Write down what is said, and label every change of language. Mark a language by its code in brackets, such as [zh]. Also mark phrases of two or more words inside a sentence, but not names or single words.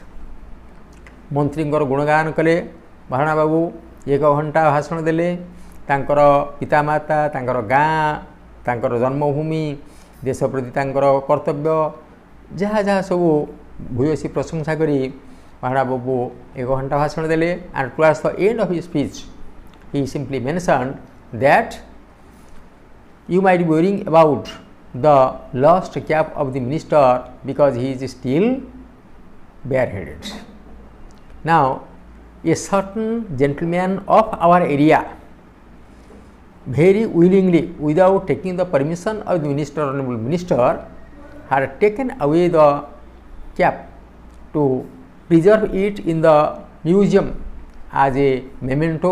[or] ମନ୍ତ୍ରୀଙ୍କର ଗୁଣଗାନ କଲେ ମହାରଣା ବାବୁ 1 ଘଣ୍ଟା ଭାଷଣ ଦେଲେ ତାଙ୍କର ପିତାମାତା ତାଙ୍କର ଗାଁ ତାଙ୍କର ଜନ୍ମଭୂମି ଦେଶ ପ୍ରତି ତାଙ୍କର କର୍ତ୍ତବ୍ୟ ଯାହା ଯାହା ସବୁ ଭୂୟସୀ ପ୍ରଶଂସା କରି ମହାରଣା ବାବୁ 1 ଘଣ୍ଟା ଭାଷଣ ଦେଲେ. [en] and towards the end of his speech he simply mentioned that you might be worrying about the lost cap of the minister because he is still bareheaded. Now a certain gentleman of our area very willingly, without taking the permission of the minister, honorable minister, had taken away the cap to preserve it in the museum as a memento.